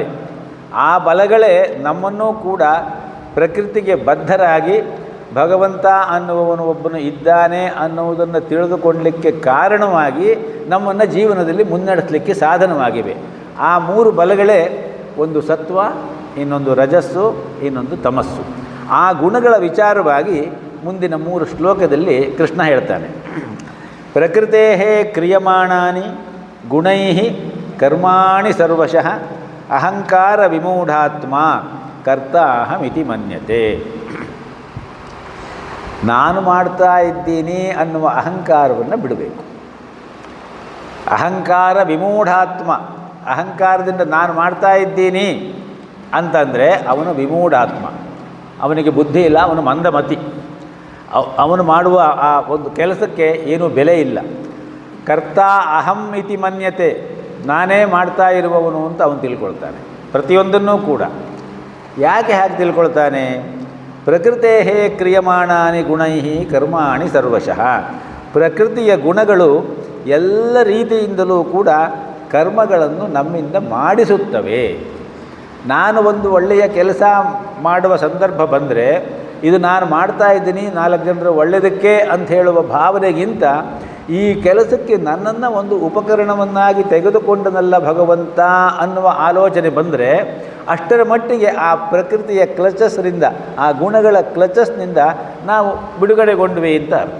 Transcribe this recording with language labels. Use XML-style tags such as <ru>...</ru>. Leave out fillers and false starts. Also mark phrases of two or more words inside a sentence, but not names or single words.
<kn>ಆ ಬಲಗಳೇ ನಮ್ಮನ್ನೂ ಕೂಡ ಪ್ರಕೃತಿಗೆ ಬದ್ಧರಾಗಿ ಭಗವಂತ ಅನ್ನುವವನು ಒಬ್ಬನು ಇದ್ದಾನೆ ಅನ್ನುವುದನ್ನು ತಿಳಿದುಕೊಳ್ಳಲಿಕ್ಕೆ ಕಾರಣವಾಗಿ ನಮ್ಮನ್ನು ಜೀವನದಲ್ಲಿ ಮುನ್ನಡೆಸಲಿಕ್ಕೆ ಸಾಧನವಾಗಿವೆ. ಆ 3 ಬಲಗಳೇ, ಒಂದು ಸತ್ವ, ಇನ್ನೊಂದು ರಜಸ್ಸು, ಇನ್ನೊಂದು ತಮಸ್ಸು. ಆ ಗುಣಗಳ ವಿಚಾರವಾಗಿ ಮುಂದಿನ 3 ಶ್ಲೋಕದಲ್ಲಿ ಕೃಷ್ಣ ಹೇಳ್ತಾನೆ.</kn> <sa>ಪ್ರಕೃತೇ ಕ್ರಿಯಮಾಣಾನಿ ಗುಣೈ ಕರ್ಮಾಣಿ ಸರ್ವಶಃ ಅಹಂಕಾರ ವಿಮೂಢಾತ್ಮ ಕರ್ತಾಹಮಿತಿ ಮನ್ಯತೆ.</sa> <kn>ನಾನು ಮಾಡ್ತಾ ಇದ್ದೀನಿ ಅನ್ನುವ ಅಹಂಕಾರವನ್ನು ಬಿಡಬೇಕು.</kn> <sa>ಅಹಂಕಾರ ವಿಮೂಢಾತ್ಮ,</sa> <kn>ಅಹಂಕಾರದಿಂದ ನಾನು ಮಾಡ್ತಾ ಇದ್ದೀನಿ ಅಂತಂದರೆ ಅವನು ವಿಮೂಢಾತ್ಮ, ಅವನಿಗೆ ಬುದ್ಧಿ ಇಲ್ಲ, ಅವನು ಮಂದಮತಿ. ಅವನು ಮಾಡುವ ಆ ಒಂದು ಕೆಲಸಕ್ಕೆ ಏನೂ ಬೆಲೆ ಇಲ್ಲ.</kn> <sa>ಕರ್ತ ಅಹಂ ಇತಿ ಮನ್ಯತೆ,</sa> <kn>ನಾನೇ ಮಾಡ್ತಾ ಇರುವವನು ಅಂತ ಅವನು ತಿಳ್ಕೊಳ್ತಾನೆ ಪ್ರತಿಯೊಂದನ್ನೂ ಕೂಡ. ಯಾಕೆ ಹಾಗೆ ತಿಳ್ಕೊಳ್ತಾನೆ?</kn> <sa>ಪ್ರಕೃತೇ ಕ್ರಿಯಮಾಣಾನಿ ಗುಣೈ ಕರ್ಮಾಣಿ ಸರ್ವಶಃ.</sa> <kn>ಪ್ರಕೃತಿಯ ಗುಣಗಳು ಎಲ್ಲ ರೀತಿಯಿಂದಲೂ ಕೂಡ ಕರ್ಮಗಳನ್ನು ನಮ್ಮಿಂದ ಮಾಡಿಸುತ್ತವೆ. ನಾನು ಒಂದು ಒಳ್ಳೆಯ ಕೆಲಸ ಮಾಡುವ ಸಂದರ್ಭ ಬಂದರೆ ಇದು ನಾನು ಮಾಡ್ತಾ ಇದ್ದೀನಿ 4 ಜನರ ಒಳ್ಳೆಯದಕ್ಕೆ ಅಂತ ಹೇಳುವ ಭಾವನೆಗಿಂತ ಈ ಕೆಲಸಕ್ಕೆ ನನ್ನನ್ನು ಒಂದು ಉಪಕರಣವನ್ನಾಗಿ ತೆಗೆದುಕೊಂಡನಲ್ಲ ಭಗವಂತ ಅನ್ನುವ ಆಲೋಚನೆ ಬಂದರೆ ಅಷ್ಟರ ಮಟ್ಟಿಗೆ ಆ ಪ್ರಕೃತಿಯ ಕ್ಲಚಸ್ನಿಂದ, ಆ ಗುಣಗಳ ಕ್ಲಚಸ್ನಿಂದ ನಾವು ಬಿಡುಗಡೆಗೊಂಡ್ವಿ ಅಂತ ಅರ್ಥ.</kn>